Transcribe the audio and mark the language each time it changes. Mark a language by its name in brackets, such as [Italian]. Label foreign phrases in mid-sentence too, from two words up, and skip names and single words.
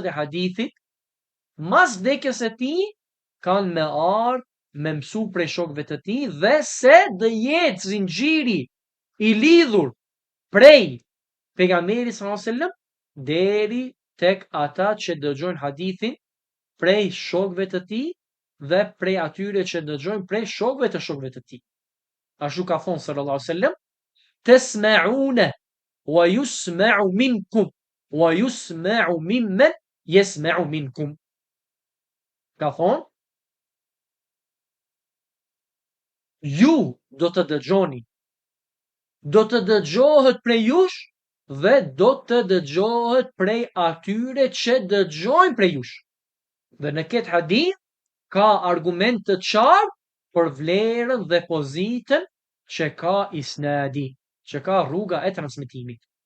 [Albanian] e hadithit mas vdekjes së tij kanë me ardh me mësu prej shokëve të tij dhe se do jetë zinxhiri i lidhur prej pejgamberit [Arabic] صلى الله عليه وسلم [Albanian] deri tek ata që dëgjojnë hadithin prej shokëve të tij dhe prej atyre që dëgjojnë prej shokëve të shokëve të tij. Ashtu ka thonë [Arabic] صلى الله عليه وسلم تسمعون ويسمع منكم ويسمع ممن يسمع منكم. [Albanian] Ka thonë, ju do të dëgjoni, do të dëgjohet prej jush dhe do të dëgjohet prej atyre që dëgjojnë prej jush. Dhe në këtë hadith ka argument të qartë për vlerën dhe pozitën që ka isnadi, që ka rruga e transmetimit.